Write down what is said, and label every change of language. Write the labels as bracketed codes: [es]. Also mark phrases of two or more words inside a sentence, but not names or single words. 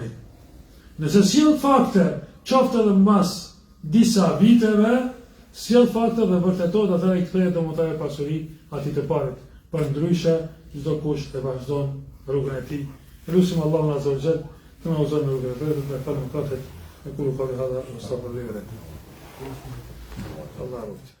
[sq] Nëse sjell fakte, qoftë edhe mbas disa viteve, sjell fakte dhe vërtetohet, atëherë i kthehet domosdoshmë pasuri atij të parit. Përndryshe, çdo kush e vazhdon rrugën e tij. Lutim Allahun [ar] عز وجل [sq] të na udhëzon në rrugën e drejtë dhe falë mëkatet e [ar] كل قال هذا وصلى الله عليه وسلم.